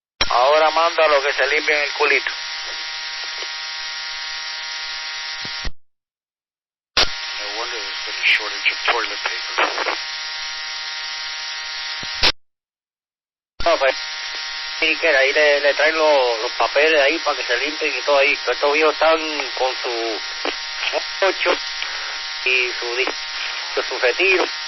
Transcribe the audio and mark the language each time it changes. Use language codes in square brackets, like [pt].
[es] Ahora manda a los que se limpien el culito. [en] No wonder there's been a shortage of toilet paper. [es] No, pues, sí, que ahí le traen los papeles ahí para que se limpien y todo ahí. Pero estos viejos están con su 8 y su retiro.